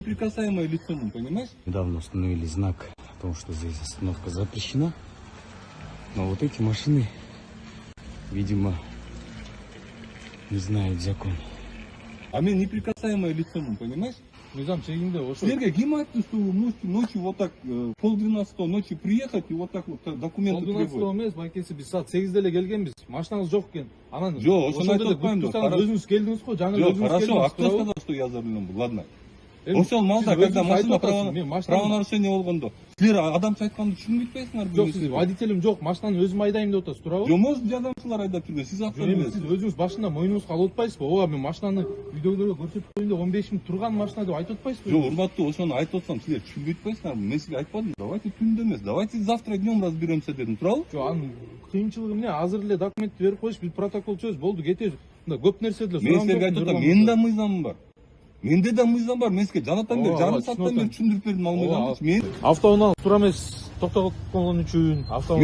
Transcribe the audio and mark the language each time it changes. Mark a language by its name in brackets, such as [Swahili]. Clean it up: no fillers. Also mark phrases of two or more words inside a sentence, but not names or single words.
[Russian] Неприкасаемое лицо, понимаешь? Недавно установили знак о том, что здесь остановка запрещена. Но вот эти машины, видимо, не знают закон. А мне неприкасаемое лицо, понимаешь? [Kyrgyz] Низам, чегинде, ошо. Сергей, кем айтты, [Russian] что вы ночью вот так, 11:30 ночи приехать и вот так вот документы требовать? [Kyrgyz] 12 эмес, байкеси биз саат 8-де эле келгенбиз. Машинаңыз жок экен. Анан Жок, ошону айтып атпаймынбы. Өзүңүз келдиңиз го, жаңы Жоқ, өзүңүз [Russian] хорошо, а [Kyrgyz] келдиңиз. [Russian] кто сказал, что я за рулем был? Ладно. [Kyrgyz] Ошол маалда, [Russian] когда машина правонарушение [Kyrgyz] болгондо, силер адамча айтканды түшүнбөй атпайсыңарбы? Жок, сиз водителим жок, машинаны өзүм айдайм деп атасыз, туурабы? Жок, может, адамчылар айдап жүргөн, сиз Эми автомобиль. сиз өзүңүз башында мойнуңузга алып атпайсызбы? Ооба, мен машинаны видеодо көрсөтүп коеюн деп 15 миң турган машина деп айтып атпайсызбы? Жок, урматтуу, ошону айтып атсам, силер түшүнбөй атпайсыңарбы? Мен силерге айтпадым. Давайте түндө эмес, [Russian] давайте завтра днем разберемся [Kyrgyz] дедим, туурабы? Жок, анын кыйынчылыгы эмне? Азыр эле документти берип коюш, биз протокол түзөбүз, болду, кетебиз. Мында көп нерсе деле Мен силерге айтып атам, менин да мыйзамым бар. Менде да мыйзам бар. Мен сизге жанатан бери, жарым сааттан бери түшүндүрүп бердим ал мыйзамды. Мен автоунаалды туура эмес токтоп койгон үчүн автоунаалды.